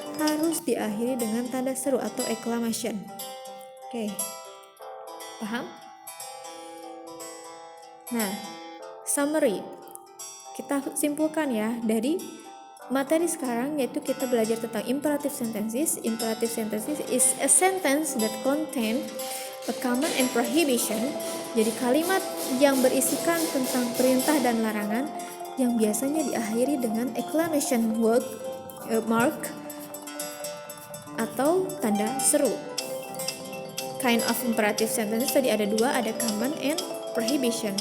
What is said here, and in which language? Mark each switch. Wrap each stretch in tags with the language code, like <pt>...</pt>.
<id>harus diakhiri dengan tanda seru atau exclamation. Oke, paham? Nah, summary. Kita simpulkan ya dari materi sekarang, yaitu kita belajar tentang imperative sentences.</id> <en>Imperative sentences is a sentence that contain a command and prohibition.</en> <id>Jadi kalimat yang berisikan tentang perintah dan larangan yang biasanya diakhiri dengan exclamation mark atau tanda seru.</id> <en>Kind of imperative sentences</en> <id>tadi ada dua, ada</id> <en>command and prohibition.</en>